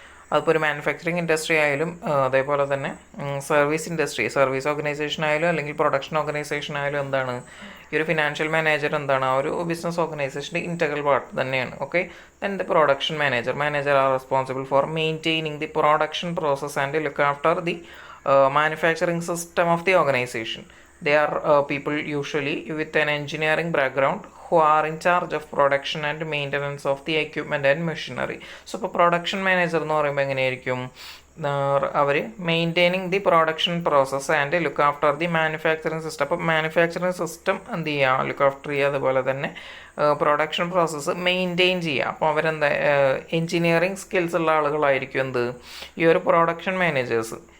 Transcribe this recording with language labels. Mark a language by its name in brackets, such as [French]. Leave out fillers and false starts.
[Malayalam] അതിപ്പോൾ ഒരു manufacturing industry ആയാലും അതേപോലെ തന്നെ സർവീസ് ഇൻഡസ്ട്രി, സർവീസ് ഓർഗനൈസേഷൻ ആയാലും അല്ലെങ്കിൽ പ്രൊഡക്ഷൻ ഓർഗനൈസേഷൻ ആയാലും എന്താണ് ഈ ഒരു ഫിനാൻഷ്യൽ മാനേജർ എന്താണ് ആ ഒരു ബിസിനസ് ഓർഗനൈസേഷൻ്റെ ഇൻറ്റഗ്രൽ പാർട്ട് തന്നെയാണ്. [English] Okay, then the production manager are responsible for maintaining the production process and look after the manufacturing system of the organization. They are people usually with an engineering background who are in charge of production and maintenance of the equipment and machinery. So [Malayalam] ഇപ്പോൾ production manager എന്ന് പറയുമ്പോൾ എങ്ങനെയായിരിക്കും, അവർ [English] Maintaining the production process and look after the manufacturing system. [Malayalam] അപ്പോൾ manufacturing system എന്ത് ചെയ്യുക, look after ചെയ്യുക, അതുപോലെ തന്നെ പ്രൊഡക്ഷൻ പ്രോസസ്സ് മെയിൻറ്റെയിൻ ചെയ്യുക. അപ്പോൾ അവരെന്താ എൻജിനീയറിങ് സ്കിൽസ് ഉള്ള ആളുകളായിരിക്കും എന്ത് ഈ ഒരു പ്രൊഡക്ഷൻ മാനേജേഴ്സ്.